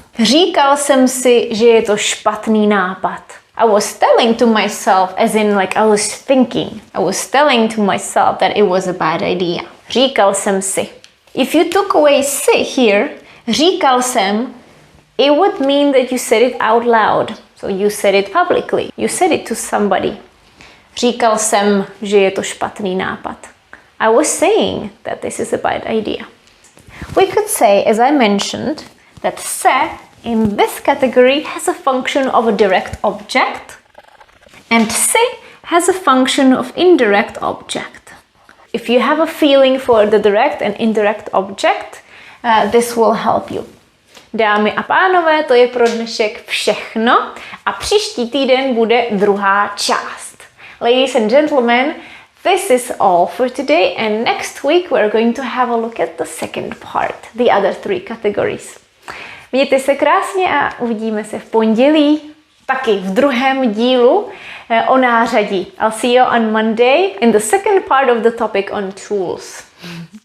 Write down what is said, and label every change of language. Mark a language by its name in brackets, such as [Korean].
[Czech] Říkal jsem si, že je to špatný nápad. [English] I was telling to myself, as in like I was thinking. I was telling to myself that it was a bad idea. [Czech] Říkal jsem si. [English] If you took away si here, říkal jsem, it would mean that you said it out loud. So you said it publicly. You said it to somebody. [Czech] Říkal jsem, že je to špatný nápad. [English] I was saying that this is a bad idea. We could say, as I mentioned, that se in this category has a function of a direct object, and si has a function of indirect object. If you have a feeling for the direct and indirect object, this will help you. [Czech] Dámy a pánové, to je pro dnešek všechno a příští týden bude druhá část. [English] Ladies and gentlemen, this is all for today and next week we're going to have a look at the second part, the other 3 categories. [Czech] Mějte se krásně a uvidíme se v pondělí, taky v druhém dílu o nářadí. [English] I'll see you on Monday in the second part of the topic on tools.